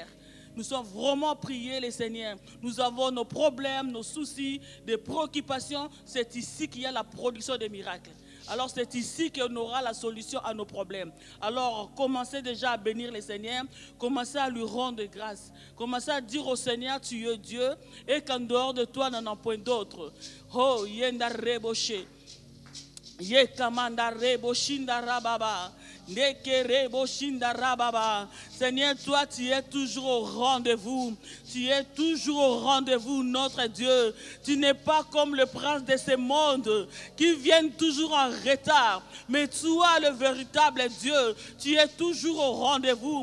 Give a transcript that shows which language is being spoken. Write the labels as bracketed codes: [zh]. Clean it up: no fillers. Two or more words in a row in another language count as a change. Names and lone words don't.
[fr] Nous sommes vraiment priés, le Seigneur. Nous avons nos problèmes, nos soucis, des préoccupations. C'est ici qu'il y a la production des miracles. Alors c'est ici qu'on aura la solution à nos problèmes. Alors commencez déjà à bénir le Seigneur, commencez à lui rendre grâce, commencez à dire au Seigneur, tu es Dieu, et qu'en dehors de toi, n'en a point d'autre. Oh, yenda reboché, yekamanda reboshinda rababa. Seigneur, toi tu es toujours au rendez-vous. Tu es toujours au rendez-vous, notre Dieu. Tu n'es pas comme le prince de ce monde qui vient toujours en retard. Mais toi, le véritable Dieu, tu es toujours au rendez-vous.